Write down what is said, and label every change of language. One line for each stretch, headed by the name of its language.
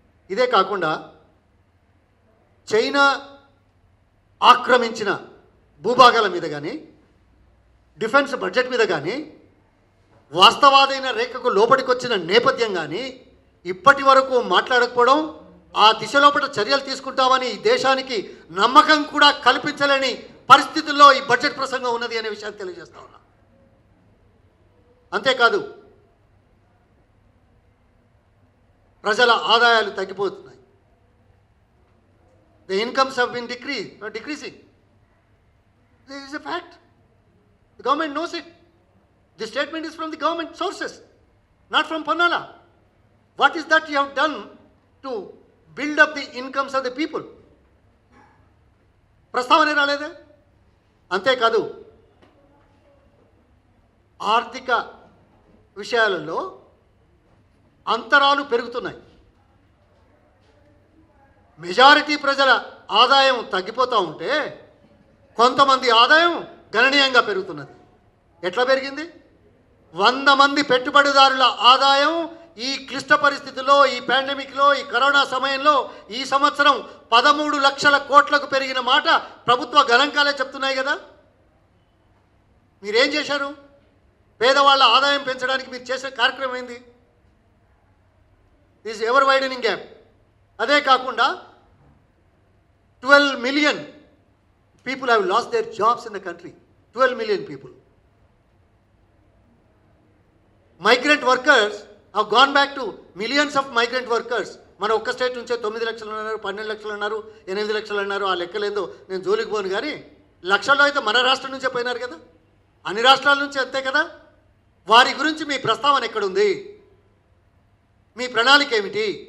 Telugu: ఇదే కాకుండా చైనా ఆక్రమించిన భూభాగాల మీద కానీ, డిఫెన్స్ బడ్జెట్ మీద కానీ, వాస్తవాదైన రేఖకు లోపలికి వచ్చిన నేపథ్యం కానీ ఇప్పటి వరకు మాట్లాడకపోవడం, ఆ దిశలోపల చర్యలు తీసుకుంటామని ఈ దేశానికి నమ్మకం కూడా కల్పించలేని పరిస్థితుల్లో ఈ బడ్జెట్ ప్రసంగం ఉన్నది అనే విషయాన్ని తెలియజేస్తా ఉన్నా. అంతేకాదు, ప్రజల ఆదాయాలు తగ్గిపోతున్నాయి.
English: The incomes have been decreasing. This is a fact. The government knows it. The statement is from the government sources, not from Pannala. What is that you have done to build up the incomes of the people?
Telugu: ప్రస్తావనే రాలేదే. అంతేకాదు, ఆర్థిక విషయాలలో అంతరాలు పెరుగుతున్నాయి. Majority ప్రజల ఆదాయం తగ్గిపోతూ ఉంటే కొంతమంది ఆదాయం గణనీయంగా పెరుగుతున్నది. ఎట్లా పెరిగింది? 100 మంది పెట్టుబడిదారుల ఆదాయం ఈ క్లిష్ట పరిస్థితుల్లో, ఈ పాండమిక్లో, ఈ కరోనా సమయంలో ఈ సంవత్సరం 13 లక్షల కోట్లకు పెరిగిన మాట ప్రభుత్వ గణాంకాలే చెప్తున్నాయి కదా. మీరేం చేశారు? పేదవాళ్ళ ఆదాయం పెంచడానికి మీరు చేసే కార్యక్రమం ఏంది?
English: This ever widening gap.
Telugu: అదే కాకుండా
English: 12 million people have lost their jobs in the country. 12 million people. Migrant workers have gone back to millions of migrant workers.
Telugu: మన ఒక్క స్టేట్ నుంచే 9 లక్షలు అన్నారు, 12 లక్షలు అన్నారు, 8 లక్షలు అన్నారు. ఆ లెక్కలేందో నేను జోలికి పోను. కానీ లక్షల్లో అయితే మన రాష్ట్రం నుంచే పోయినారు కదా, అన్ని రాష్ట్రాల నుంచి అంతే కదా. వారి గురించి మీ ప్రస్తావన ఎక్కడుంది? మీ ప్రణాళిక ఏమిటి?